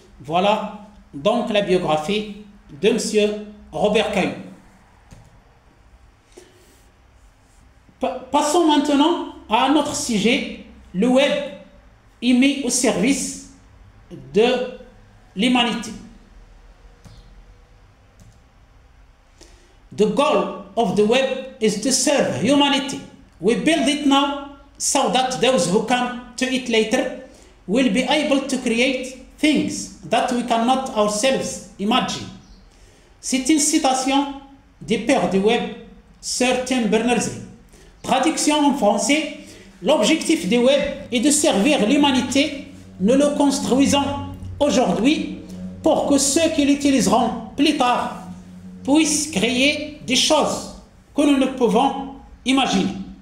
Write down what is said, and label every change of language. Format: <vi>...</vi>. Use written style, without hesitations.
<fr>Voilà donc la biographie de M. Robert Cailloux. Passons maintenant à un autre sujet. Le web est mis au service de l'humanité.</fr> <en>The goal of the web is to serve humanity. We build it now so that those who come to it later will be able to create things that we cannot ourselves imagine.</en> <fr>C'est une citation du père du web, Sir Tim Berners-Lee. Traduction en français, l'objectif du web est de servir l'humanité. Nous le construisons aujourd'hui pour que ceux qui l'utiliseront plus tard puissent créer des choses que nous ne pouvons imaginer.</fr>